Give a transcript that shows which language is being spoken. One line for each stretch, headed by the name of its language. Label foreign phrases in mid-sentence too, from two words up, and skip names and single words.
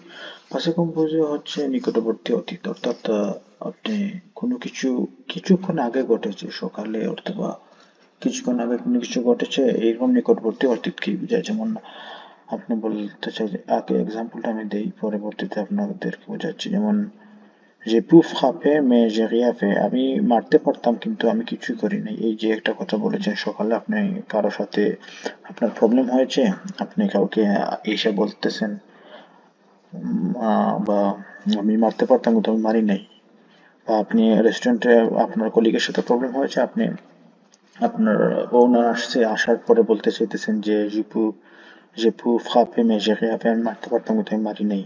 French: passé composé
Bangla: হচ্ছে নিকটবর্তী অতীত, অর্থাৎ আপনি কোনো কিছু কিছুক্ষণ আগে ঘটেছে, সকালে অথবা কিছুক্ষণ আগে কোনো কিছু ঘটেছে, এরকম নিকটবর্তী অতীতকেই বোঝায়। যেমন আপনি বলতে চাই যে, আগে এক্সাম্পলটা আমি দেই, পরবর্তীতে আপনাদেরকে বোঝাচ্ছি। যেমন
French: j'ai pu frapper mais j'ai rien fait,
Bangla: আমি মারতে পারতাম কিন্তু আমি কিছুই করি নাই। এই যে একটা কথা বলেছেন, সকালে আপনি কারোর সাথে আপনার প্রবলেম হয়েছে, আপনি কাউকে এসে বলতেছেন বা আমি মারতে পারতাম কিন্তু আমি মারি নাই। বা আপনি রেস্টুরেন্টে আপনার কলিগের সাথে প্রবলেম হয়েছে, আপনি আপনার ওনার আসছে, আসার পরে বলতে চাইতেছেন যে
French: j'ai pu frapper mais j'ai rien fait,
Bangla: আমি মারতে পারতাম কিন্তু আমি মারি নাই।